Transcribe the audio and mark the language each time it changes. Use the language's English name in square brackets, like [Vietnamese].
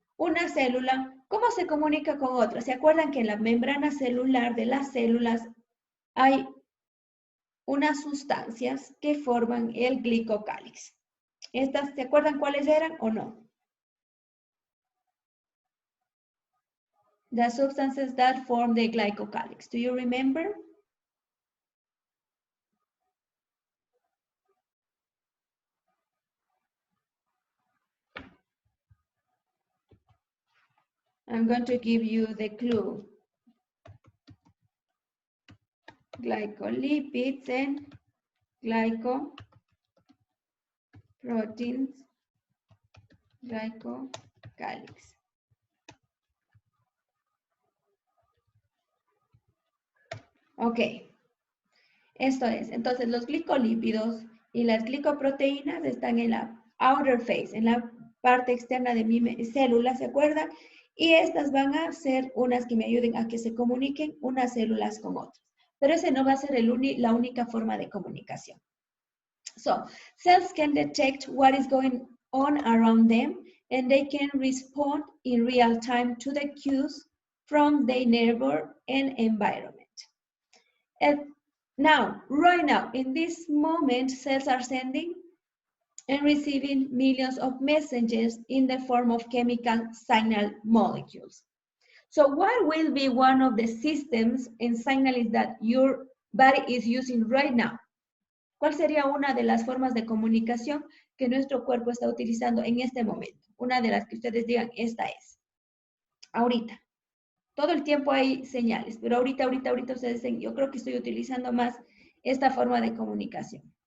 [Spanish] Una célula, ¿cómo se comunica con otra? ¿Se acuerdan que en la membrana celular de las células hay unas sustancias que forman el glicocálix? ¿Estas, se acuerdan cuáles eran o no? [English] The substances that form the glycocalyx. Do you remember? I'm going to give you the clue. Glycolipids and glycoproteins, glycocalyx. [Spanish] Ok, esto es, entonces los glicolípidos y las glicoproteínas están en la [English] outer phase, [Spanish] en la parte externa de mi célula, ¿se acuerdan? Y estas van a ser unas que me ayuden a que se comuniquen unas células con otras. Pero ese no va a ser la única forma de comunicación. [English] So, cells can detect what is going on around them, and they can respond in real time to the cues from their neighbor and environment. And now, right now, in this moment, cells are sending and receiving millions of messages in the form of chemical signal molecules. So what will be one of the systems and signals that your body is using right now? [Spanish] ¿Cuál sería una de las formas de comunicación que nuestro cuerpo está utilizando en este momento? Una de las que ustedes digan, esta es. Ahorita. Todo el tiempo hay señales, pero ahorita ustedes dicen, yo creo que estoy utilizando más esta forma de comunicación.